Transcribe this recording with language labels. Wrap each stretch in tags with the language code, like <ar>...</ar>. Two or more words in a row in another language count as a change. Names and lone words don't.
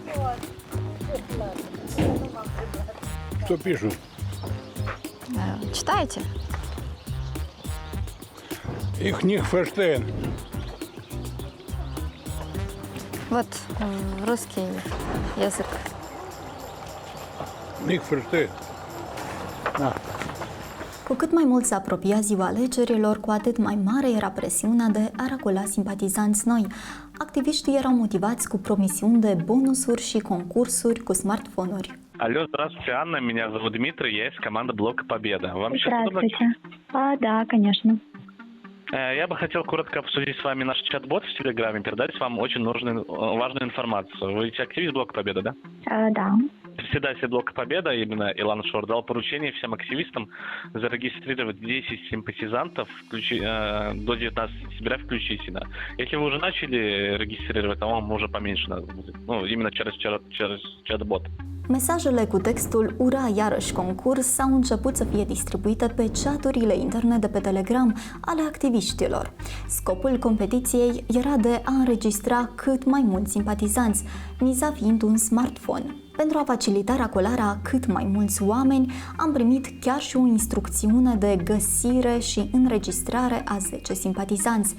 <ru>Что пишут? Читаете?</ru> <de>Ich nicht verstehen.</de> <ru>Вот русский язык.</ru> <de>Ich verstehen.</de> <ro>Cu cât mai mult se apropia ziua alegerilor, cu atât mai mare era presiunea de a racula simpatizanți noi. Activiștii erau motivați cu promisiuni de bonusuri și concursuri cu smartphone-uri.</ro> <ru>Алло, здравствуйте, Анна, меня зовут Дмитрий, я из команды Блока Победа. Вам сейчас удобно? Здравствуйте. Да, конечно. Я бы хотел коротко обсудить с вами наш чат-бот в Телеграме, передать вам очень важную информацию. Вы ведь активист Блока Победа, да? Да. Председатель Блока Победа, именно Илан Шор, дал поручение всем активистам зарегистрировать 10 симпатизантов до 19 сентября включительно. Если вы уже начали регистрировать, то вам уже поменьше надо будет. Ну, именно через чат-бот.</ru> <ro>Mesajele cu textul "Ura, iarăși concurs" au început să fie distribuite pe chaturile interne de pe Telegram ale activiștilor. Scopul competiției era de a înregistra cât mai mulți simpatizanți, miza fiind un smartphone. Pentru a facilita racolarea a cât mai mulți oameni, am primit chiar și o instrucțiune de găsire și înregistrare a 10 simpatizanți.</ro>